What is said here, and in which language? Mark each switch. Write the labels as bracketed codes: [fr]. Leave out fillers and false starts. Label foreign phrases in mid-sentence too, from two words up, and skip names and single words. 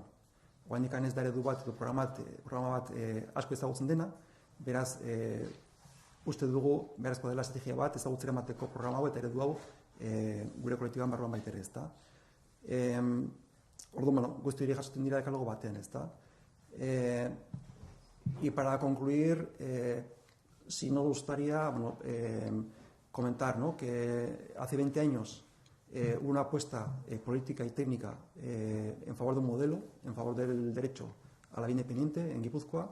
[eu] Oraindik ez da eredu bat, programa bat asko ezagutzen dena, beraz, uste dugu beharrezkoa dela estrategia bat ezagutzera emateko programa hau eta eredu hau gure kolektiboan barruan baita ere, ezta. Orduan, guzti hori jasotzen dira dekalogo batean, ezta. [es] Y para concluir, sí nos gustaría comentar, ¿no?, que hace 20 años hubo una apuesta política y técnica en favor de un modelo, en favor del derecho a la vida independiente en Guipúzcoa.